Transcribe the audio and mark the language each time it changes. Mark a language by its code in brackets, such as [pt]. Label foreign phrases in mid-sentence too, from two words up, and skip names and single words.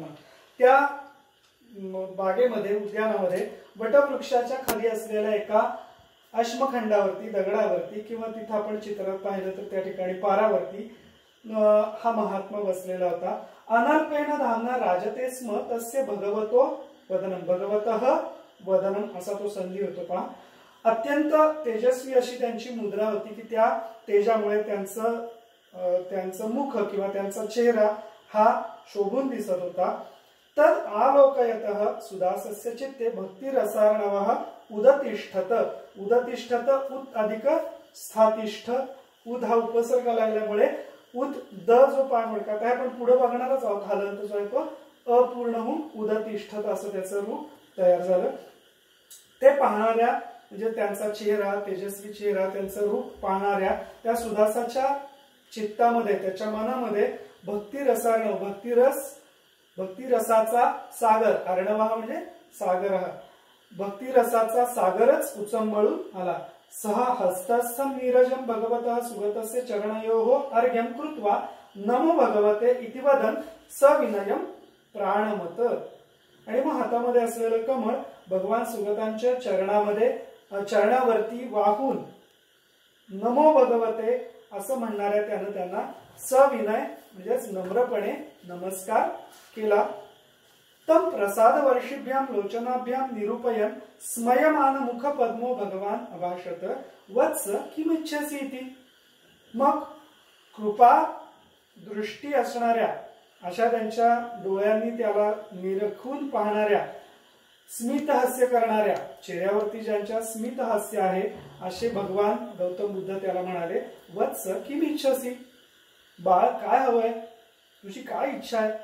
[mr] त्या बागेमध्ये, उद्यानामध्ये वटवृक्षाच्या खाली असलेल्या एका अश्मखंडावरती, दगडावरती किंवा तिथं आपण चित्रात पाहिलं तर त्या ठिकाणी पारावरती हा महात्मा बसलेला होता. [sa] अनल्पेन धामना राजते स्म तस्य भगवतो वदनम, भगवतः वदनम [mr] असा तो संधी होतो पहा. अत्यंत तेजस्वी अशी त्यांची मुद्रा होती की त्या तेजामुळे त्यांचं मुख किंवा त्यांचा चेहरा हा शोभून दिसत होता. [sa] तद आलोकयतः सुदासस्य चित्ते भक्तिरसार्णवः उदतिष्ठत. उदतिष्ठत उत अधिक स्थातिष्ठ. [mr] उद हा उपसर्ग लागल्यामुळे उद द जो पाणवडकात आहे, आपण पुढे बघणारच आहोत, हलंत जो आहे तो अपूर्ण होऊन उदतिष्ठत असं त्याचं रूप तयार झालं. ते पाहणाऱ्या म्हणजे त्यांचा चेहरा, तेजस्वी चेहरा, त्यांचं रूप पाहणाऱ्या त्या सुदासाच्या चित्तामध्ये, त्याच्या मनामध्ये भक्तिरसार्णव, भक्तिरसाचा सागर, अर्णव म्हणजे सागर, भक्तिरसाचा सागरच उचंबळून आला. [sa] सहा हस्तस्थं नीरजं भगवतः सुगतस्य चरणयोः अर्घ्यं कृत्वा नमो भगवते इति वदन् सविनयं प्राणमत. [mr] आणि मग हातामध्ये असलेलं कमळ भगवान सुगतांच्या चरणावरती वाहून [sa] नमो भगवते [mr] असं म्हणणाऱ्या त्यानं त्यांना सविनय म्हणजेच नम्रपणे नमस्कार केला. [sa] तम प्रसाद वर्षिभ्याम लोचनाभ्याम निरूपयन स्मयमान मुख पद्मो भगवान अभाषत वत्स किमिच्छसि इति. [mr] मग कृपा दृष्टी असणाऱ्या अशा त्यांच्या डोळ्यांनी त्याला निरखून पाहणाऱ्या, स्मित हास्य करणाऱ्या, चेहऱ्यावरती ज्यांच्या स्मित हास्य आहे असे भगवान गौतम बुद्ध त्याला म्हणाले, [sa] वत्स किमिच्छसि, [mr] बाळ काय हवंय, तुझी काय इच्छा आहे.